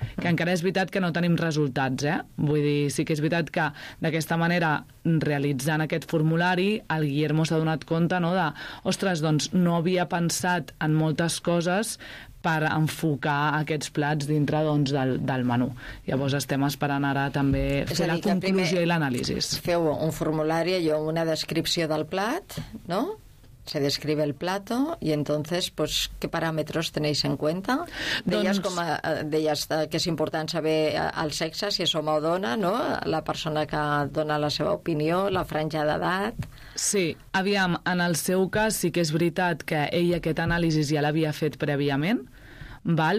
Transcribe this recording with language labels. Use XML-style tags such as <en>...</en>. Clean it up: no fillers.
<ca>Que encara és veritat que no tenim resultats, eh? Vull dir, sí que és veritat que d'aquesta manera, realitzant aquest formulari, el Guillermo s'ha donat compte, no?, de, ostres, doncs no havia pensat en moltes coses per enfocar aquests plats dintre, doncs, del menú. Llavors estem esperant ara també fer la conclusió i l'anàlisi. Feu un formulari, allò, una descripció del plat,</ca> <es>no?, se describe el plato y entonces, pues, ¿qué parámetros tenéis en cuenta?</es> <ca>Deies, com a, deies que és important saber el sexe, si és home o dona, no?, la persona que dona la seva opinió, la franja d'edat... Sí, aviam, en el seu cas sí que és veritat que ell aquest anàlisi ja l'havia fet prèviament, val?</ca>